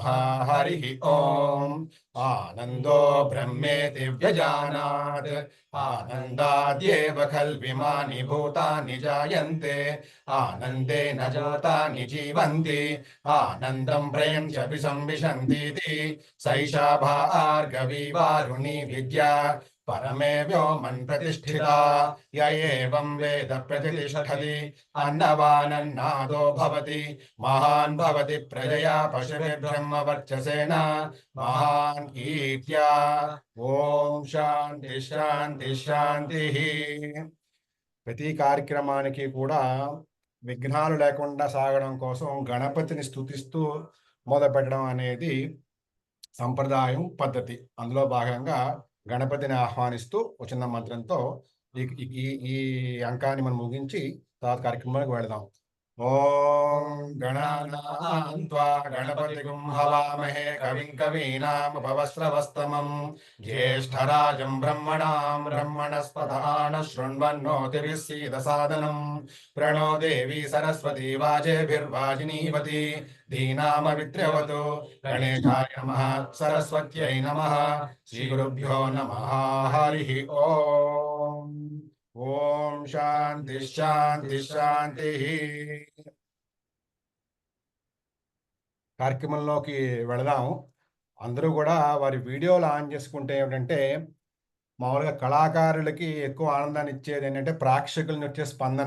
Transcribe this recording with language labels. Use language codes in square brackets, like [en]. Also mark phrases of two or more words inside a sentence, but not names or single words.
[sa] హరి ఓం. ఆనందో బ్రహ్మేతి వ్యజానాత్. ఆనందాద్యేవ ఖల్విమాని భూతాని జాయంతే. ఆనందేన జాతాని జీవంతి. ఆనందం ప్రయం చ విసంవిశంतीति. సైషా భార్గవీ వారుణి విద్యా परमे व्योमन् प्रतिष्ठिता. य एवं वेद प्रतिष्ठति अन्नवानन्नादो भवति. महान् भवति प्रजया पशुभिर्ब्रह्मवर्चसेन महान् कीर्त्या. ఓం శాంతి శాంతి శాంతి. [te] ప్రతి కార్యక్రమానికి కూడా విఘ్నాలు లేకుండా సాగడం కోసం గణపతిని స్తుతిస్తూ మొదలు పెట్టడం అనేది సంప్రదాయం, పద్ధతి. అందులో భాగంగా గణపతిని ఆహ్వానిస్తూ ఒక చిన్న మంత్రంతో ఈ అంకాన్ని మనం ముగించి తర్వాత కార్యక్రమానికి వెళదాం. [sa] ఓం గణానాం త్వా గణపతిగుం హవామహే కవిం కవీనాముపవస్రవస్తమం. జ్యేష్ఠరాజం బ్రహ్మణాం బ్రహ్మణస్పదాన శృణ్వన్నోతిభిः सीदसादनं. प्रणो देवी सरस्वती वाजेभिर्वाजिनीवती. धीनामवित्र्यवतु. गणेशाय नमः. सरस्वत्यै नमः. श्रीगुरुभ्यो नमः. हरिः ओम्. ఓం శాంతి శాంతి శాంతి. [te] కార్యక్రమంలోకి వెళదాము. అందరూ కూడా వారి వీడియోలు ఆన్ చేసుకుంటే ఏమిటంటే మామూలుగా కళాకారులకి ఎక్కువ ఆనందాన్ని ఇచ్చేది ఏంటంటే ప్రేక్షకుల వచ్చే స్పందన.